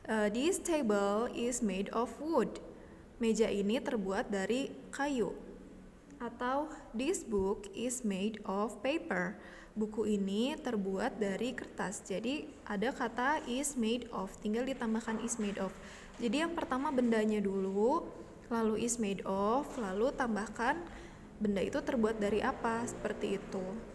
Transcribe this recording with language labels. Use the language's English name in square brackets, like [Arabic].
[English] This table is made of wood. [Indonesian] Meja ini terbuat dari kayu. [English] Atau this book is made of paper. [Indonesian] Buku ini terbuat dari kertas. Jadi ada kata [English] is made of, [Indonesian] tinggal ditambahkan is made of. Jadi yang pertama bendanya dulu, lalu [English] is made of, [Indonesian] lalu tambahkan benda itu terbuat dari apa, seperti itu.